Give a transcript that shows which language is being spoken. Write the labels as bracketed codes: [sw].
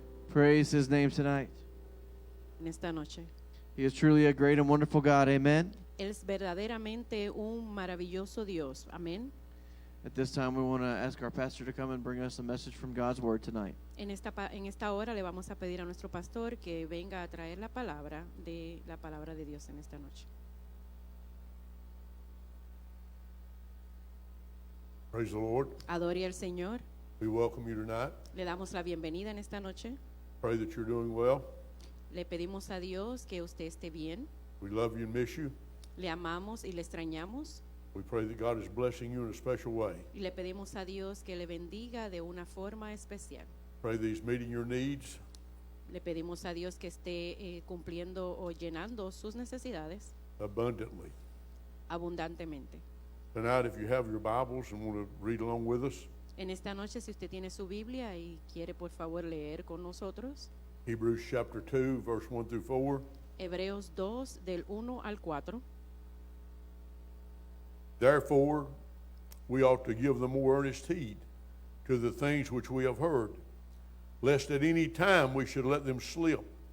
[en] Praise His name tonight. [es] En esta noche. [en] He is truly a great and wonderful God. Amen. [es] Él es verdaderamente un maravilloso Dios. Amén. [en] At this time, we want to ask our pastor to come and bring us a message from God's Word tonight. [es] En esta hora le vamos a pedir a nuestro pastor que venga a traer la palabra de Dios en esta noche. [en] Praise the Lord. [es] Adore al Señor. [en] We welcome you tonight. [es] Le damos la bienvenida en esta noche. [en] Pray that you're doing well. [es] Le pedimos a Dios que usted esté bien. [en] We love you and miss you. [es] Le amamos y le extrañamos. [en] We pray that God is blessing you in a special way. [es] Y le pedimos a Dios que le bendiga de una forma especial. [en] Pray that He's meeting your needs. [es] Le pedimos a Dios que esté cumpliendo o llenando sus necesidades [en] Abundantly. [es] abundantemente. [en] Tonight, if you have your Bibles and want to read along with us, [es] En esta noche, si usted tiene su Biblia y quiere por favor leer con nosotros, [en] Hebrews chapter 2, verse 1 through 4. [es] Hebreos 2 del 1 al 4. [en] Therefore, we ought to give the more earnest heed to the things which we have heard, lest at any time we should let them slip.